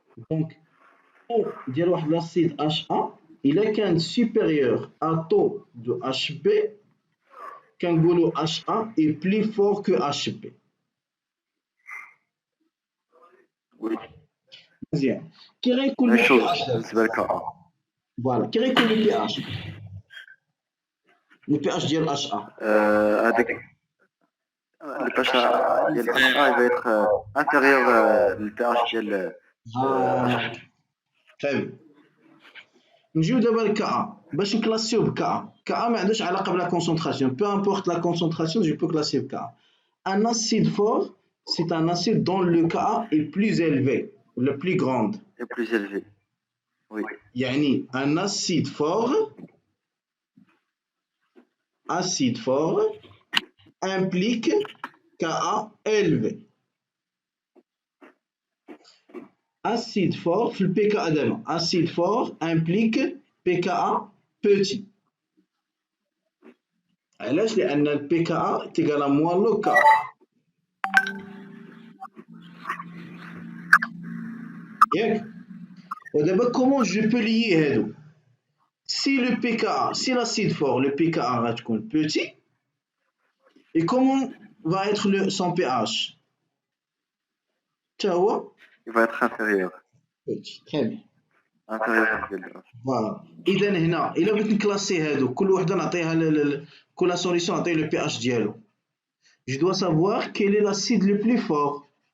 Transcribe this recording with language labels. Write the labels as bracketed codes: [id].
[fr] Donc, taux ديال واحد l'acide HA [ar] إلا كان [fr] supérieur à taux de HB كنقولوا HA est plus fort que HB. [ar] مزيان. كي غيكون لو pH بالنسبة لك فوالا، كي غيكون لو pH ديال HA [fr] هذاك le pH ديال HA il va être inférieur le pH ديال [ar] طيب. نجيو دابا لكا باش نكلاسيو بكا. كا ما عندوش علاقه بلا كونسونطراسيون، [fr] peu importe la concentration je peux classer Ka. Un acide fort c'est un acide dont le Ka est plus élevé, le plus grande. est plus élevé. Oui. يعني un acide fort implique Ka élevé. Acide fort في الPKa دابا. Acide fort implique pKa petit. علاش؟ لأن الPKa est égal à moins le Ka. ياك؟ [ar] ودابا [fr] comment je peux lier هادو؟ Si le pKa, si l'acide fort, le pKa va être petit, et comment va être son pH? Il va être inférieur. Petit. Très bien. Inférieur ديال Voilà. [ar] إذا هنا إلا بغيت نكلاسي هادو كل وحدة نعطيها كل solution نعطيه le pH ديالو. [fr] Je dois savoir quel est l'acide le plus fort.